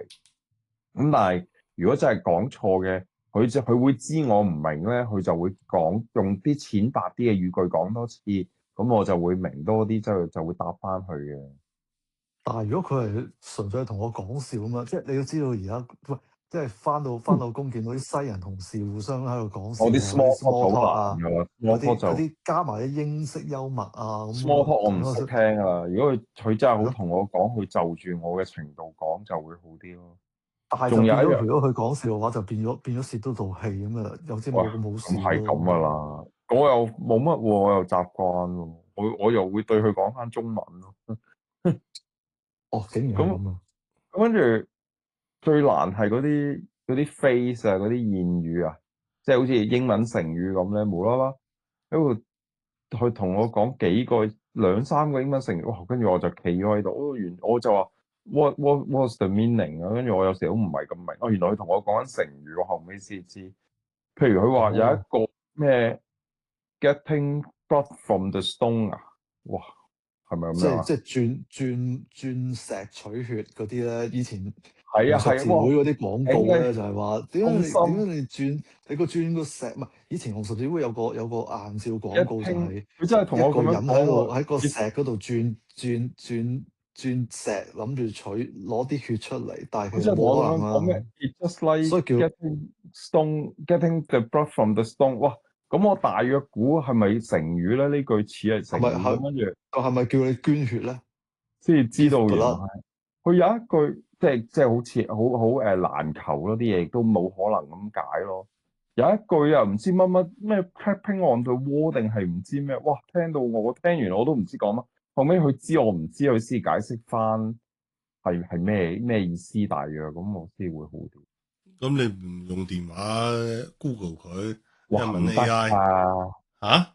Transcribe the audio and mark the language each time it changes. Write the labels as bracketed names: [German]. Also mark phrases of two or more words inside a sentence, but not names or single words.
[Cantonese] 咁但係如果真係講錯嘅，佢會知我唔明咧，佢就會用啲淺白啲嘅語句講多次，咁我就會明多啲，就會答翻佢嘅。但係如果佢係純粹係同我講笑咁嘛，即係你都知道而家喂，即係翻到工見到啲西人同事互相喺度講笑我啲啊，嗰啲 [English] small talk [Cantonese] small 好 talk 啊，難㗎嗰 [English] ，small talk 就 [Cantonese] 啲嗰啲加埋啲英式幽默啊，咁 [English] small talk [Cantonese] 我唔識咁聽啊。如果佢真係好係咯。同我講，佢就住我嘅程度講就會好啲咯。但係就變咗，仲有一樣，如果佢講笑嘅話，就變咗蝕到套戲咁啊，有啲喂，冇咁好咁笑係咁噶咯。啦，我又冇乜喎，我又習慣喎，我又會對佢講翻中文咯。哦，竟然係咁咁啊！跟住最難係嗰啲 phrase 啊，嗰啲諺語啊，即係好似英文成語咁咧，無啦啦喺度佢同我講兩三個英文成語，哇！跟住我就企咗喺度，我就話 [English] what's the meaning [Cantonese] 啊？跟住我有時都唔係咁明，原來佢同我講緊成語，我後尾先知。譬如佢話有一哦，個咩 [English] getting blood from the stone [Cantonese] 啊，哇，係咪咁樣啊？即係即係鑽石取血嗰啲咧，以前紅十係啊係啊，哇！字會嗰啲廣告咧，就係話痛心點解你轉個石唔係？以前紅十字會有個硬照一廣告就聽係佢真係同一個人我咁樣講喎，喺個石嗰度轉石，諗住攞啲血出嚟，但係佢真係同我咁其實冇可能樣講咩啊！ [English] ？It's just like [Cantonese] 所以叫 [English] getting the blood from the stone。 [Cantonese] 哇！咁我大約估係咪成語咧？呢句似係成語咁，跟住係咪叫你捐血咧先至知道？Give 原來 blood 係佢有一句即係好似好難求咯，啲嘢亦都冇可能咁解咯。有一句啊，唔知乜乜咩 [English] clapping on the wall [Cantonese] 定係唔知咩？哇！聽到我聽完我都唔知講乜。後尾佢知我唔知，佢先解釋翻係咩意思大約，咁我先會好啲。咁你唔用電話 Google 佢，一哇，唔問得 AI 㗎！嚇？